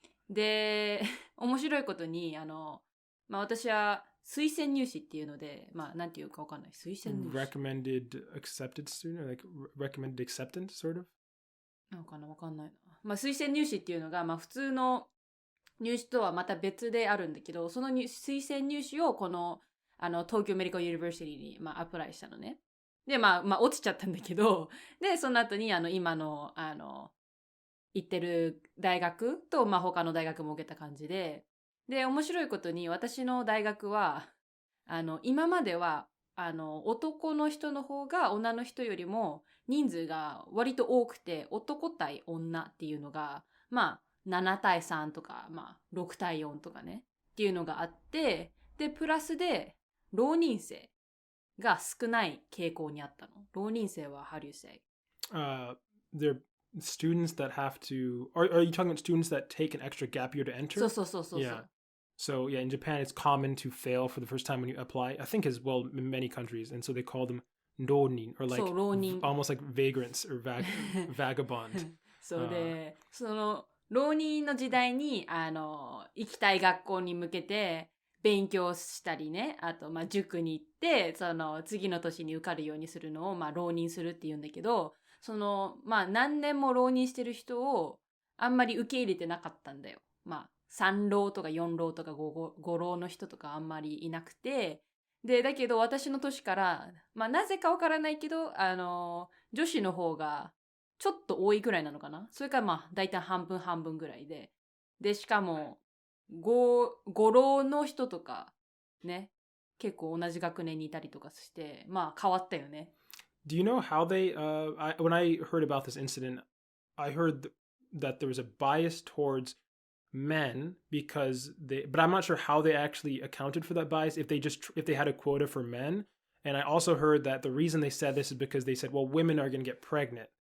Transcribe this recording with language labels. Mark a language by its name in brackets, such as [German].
[Japanese] で、面白いことに、私は推薦入試っていうので、なんていうかわかんない。推薦入試。 [English] Recommended accepted student, or like recommended acceptance, sort of? [Japanese] なんかな、わかんないな。推薦入試っていうのが、普通の入試とはまた別であるんだけど、その推薦入試をこの、東京メディカルユニバーシティに、アプライしたのね。で、落ちちゃったんだけど、で、その後に、今の、行ってる大学と、他の大学も受けた感じで、で、面白いことに、私の大学は、今までは、男の人の方が女の人よりも人数が割と多くて、男対女っていうのが、7対3とか、6対4とかね、っていうのがあって、で、プラスで、浪人生が少ない傾向にあったの。 [English] 浪人生は how do you say? They're students that have to... Are you talking about students that take an extra gap year to enter? [Japanese] そう。 [English] Yeah. So, yeah, in Japan, it's common to fail for the first time when you apply. I think as well in many countries. And so they call them ronin, or like almost like vagrants or vagabond. [Japanese] そうで、その浪人の時代に、行きたい学校に向けて、勉強したりね、あと、塾に行って、次の年に受かるようにするのを、浪人するって言うんだけど、何年も浪人してる人を、あんまり受け入れてなかったんだよ。 3浪とか4浪とか5浪の人とかあんまりいなくて、で、だけど私の年から、なぜかわからないけど、女子の方が、ちょっと多いぐらいなのかな。それからだいたい半分ぐらいで。で、しかも、5浪の人とかね、結構同じ学年にいたりとかして、変わったよね。 [English] Do you know how they, when I heard about this incident, I heard that there was a bias towards men because but I'm not sure how they actually accounted for that bias, if they had a quota for men. And I also heard that the reason they said this is because they said, well, women are going to get pregnant.